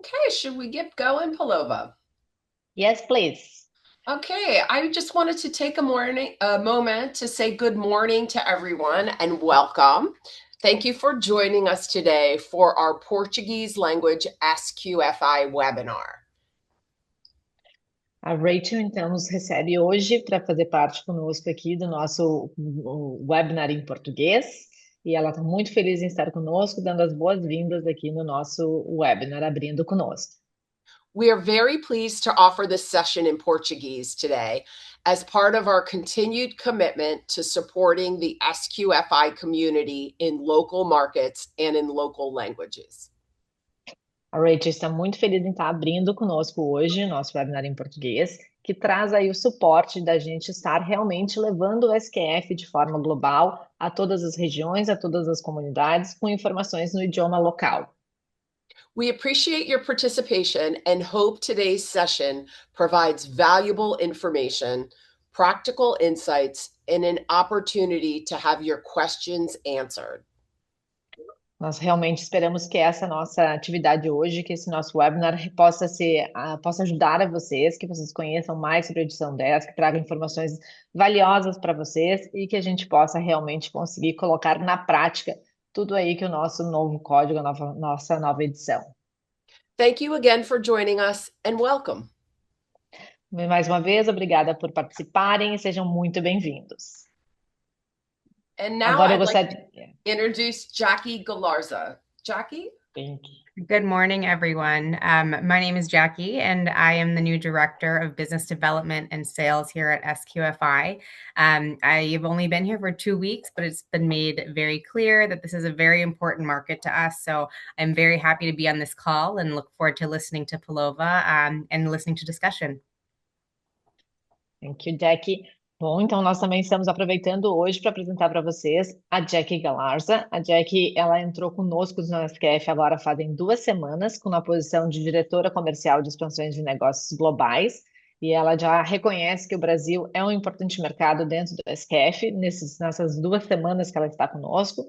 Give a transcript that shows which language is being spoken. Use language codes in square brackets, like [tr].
[en] should we get going, Palova? Yes, please. Okay, I just wanted to take a moment to say good morning to everyone and welcome. Thank you for joining us today for our Portuguese language SQFI webinar. [pt] A Rachel, então, nos recebe hoje para fazer parte conosco aqui do nosso webinar em português. E ela está muito feliz em estar conosco, dando as boas-vindas aqui no nosso webinar, abrindo conosco. [en] We are very pleased to offer this session in Portuguese today as part of our continued commitment to supporting the SQFI community in local markets and in local languages. [pt] A Rachel está muito feliz em estar abrindo conosco hoje o nosso webinar em português, que traz aí o suporte da gente estar realmente levando o SQF de forma global a todas as regiões, a todas as comunidades, com informações no idioma local. [en] We appreciate your participation and hope today's session provides valuable information, practical insights, and an opportunity to have your questions answered. [pt] Nós realmente esperamos que essa nossa atividade hoje, que esse nosso webinar possa ser, possa ajudar a vocês, que vocês conheçam mais sobre a edição 10, que traga informações valiosas para vocês e que a gente possa realmente conseguir colocar na prática tudo aí que o nosso novo código, nossa nova edição. [en] Thank you again for joining us and welcome. [pt] Mais uma vez, obrigada por participarem e sejam muito bem-vindos. [en] And now [pt] Agora eu [en] I'd like [pt] gostaria. [en] to introduce Jackie Galarza. Jackie? Thank you. Good morning, everyone. My name is Jackie, and I am the new Director of Business Development and Sales here at SQFI. I've only been here for 2 weeks, but it's been made very clear that this is a very important market to us. So I'm very happy to be on this call and look forward to listening to Palova and listening to discussion. Thank you, Jackie. [pt] Bom, então nós também estamos aproveitando hoje para apresentar para vocês a Jackie Galarza. A Jackie, ela entrou conosco no SQF agora fazem 2 semanas, com a posição de diretora comercial de expansões de negócios globais. E ela já reconhece que o Brasil é um importante mercado dentro do SQF, nessas 2 semanas que ela está conosco.